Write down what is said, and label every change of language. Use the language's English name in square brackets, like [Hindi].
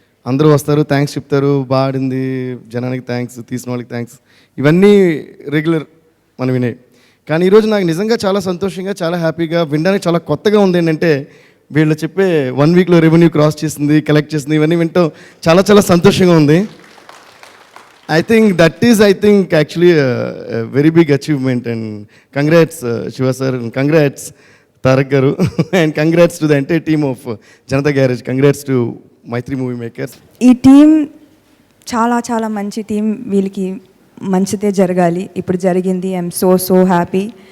[Telugu] అందరూ వస్తారు, థ్యాంక్స్ చెప్తారు, బాడింది, జనానికి థ్యాంక్స్, తీసిన వాళ్ళకి థ్యాంక్స్, ఇవన్నీ రెగ్యులర్ మనం వినే. కానీ ఈరోజు నాకు నిజంగా చాలా సంతోషంగా, చాలా హ్యాపీగా, వినడానికి చాలా కొత్తగా ఉంది. ఏంటంటే వీళ్ళు చెప్పే 1 వీక్లో రెవెన్యూ క్రాస్ చేసింది, కలెక్ట్ చేసింది, ఇవన్నీ వింటాం చాలా చాలా సంతోషంగా ఉంది. [English] I think that is actually a very big achievement, and congrats Shiva sir, and congrats Tarak garu and congrats to the entire team of Janata Garage. Congrats to Maitri Movie Makers. [Telugu] ఈ team చాలా చాలా మంచి team, వీళ్ళకి మంచిదే జరగాలి. ఇప్పుడు జరిగింది. [English] I'm so happy.